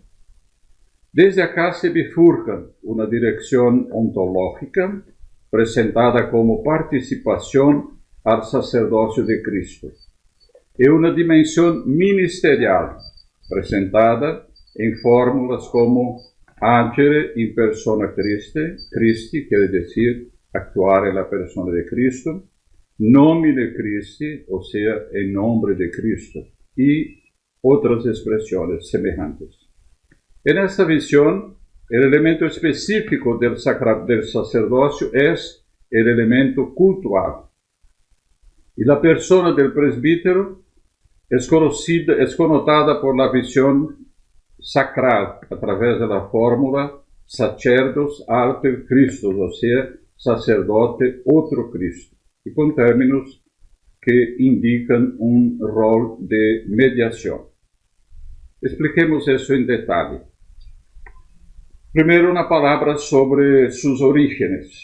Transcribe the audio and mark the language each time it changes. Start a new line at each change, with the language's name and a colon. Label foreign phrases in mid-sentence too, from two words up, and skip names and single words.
Spanish: Desde acá se bifurca una dirección ontológica presentada como participación al sacerdocio de Cristo, y una dimensión ministerial presentada en fórmulas como
Latin: agere in persona Christi,
Spanish: quiere decir actuar en la persona de Cristo,
Latin: nomine Christi,
Spanish: o sea, en nombre de Cristo, y otras expresiones semejantes. En esta visión, el elemento específico del sacerdocio es el elemento cultual, y la persona del presbítero es connotada por la visión sacral a través de la fórmula
Latin: sacerdos alter Christus,
Spanish: o sea, sacerdote otro Cristo, y con términos que indican un rol de mediación. Expliquemos eso en detalle. Primero, una palabra sobre sus orígenes.